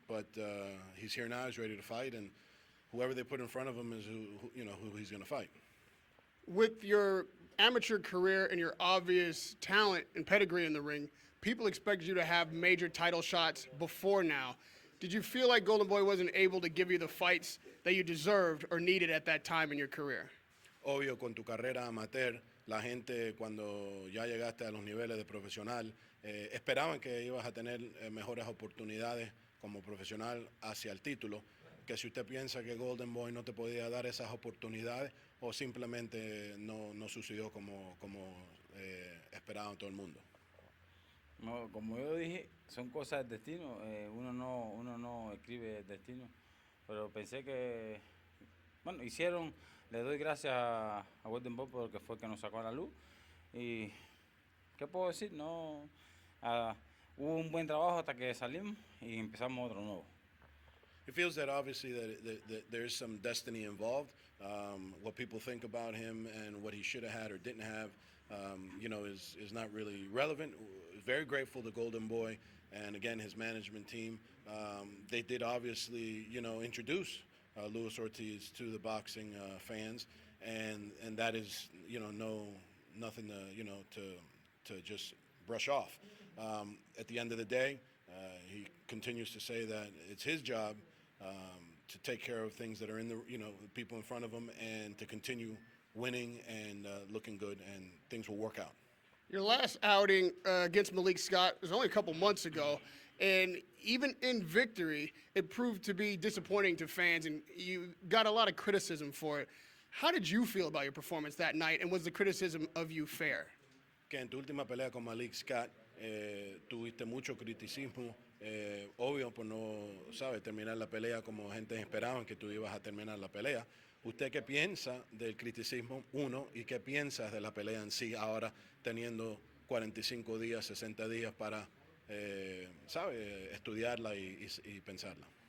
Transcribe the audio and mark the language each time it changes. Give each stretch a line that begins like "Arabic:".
English: But he's here now, he's ready to fight, and whoever they put in front of him is who he's going to fight. With your amateur career and your obvious talent and pedigree in the ring, people expect you to have major title shots before now. Did you feel like Golden Boy wasn't able to give you the fights that you deserved or needed at that time in your career?
Spanish: Obvio, con tu carrera amateur, la gente cuando ya llegaste a los niveles de profesional, esperaban que ibas a tener mejores oportunidades como profesional hacia el título, que si usted piensa que Golden Boy no te podía dar esas oportunidades o simplemente no sucedió como esperaba todo el mundo. No, como yo dije, son cosas del destino, uno no escribe el destino, pero pensé que, bueno, le doy gracias a Golden Boy porque fue el que nos sacó a la luz y, ¿qué puedo decir? Hubo un buen trabajo hasta que salimos y empezamos otro nuevo.
English: He feels that obviously that there's some destiny involved. What people think about him and what he should have had or didn't have, is not really relevant. Very grateful to Golden Boy and again his management team. They did obviously, introduce Luis Ortiz to the boxing fans, and that is, nothing to just brush off. At the end of the day, he continues to say that it's his job to take care of things that are in the people in front of him and to continue winning and looking good, and things will work out. Your last outing against Malik Scott was only a couple months ago, and even in victory, it proved to be disappointing to fans, and you got a lot of criticism for it. How did you feel about your performance that night, and was the criticism of you fair?
Spanish: Que en tu última pelea con Malik Scott tuviste mucho criticismo, obvio por no, terminar la pelea como gente esperaba que tú ibas a terminar la pelea. ¿Usted qué piensa del criticismo, uno, y qué piensas de la pelea en sí ahora teniendo 45 días, 60 días para, estudiarla y pensarla?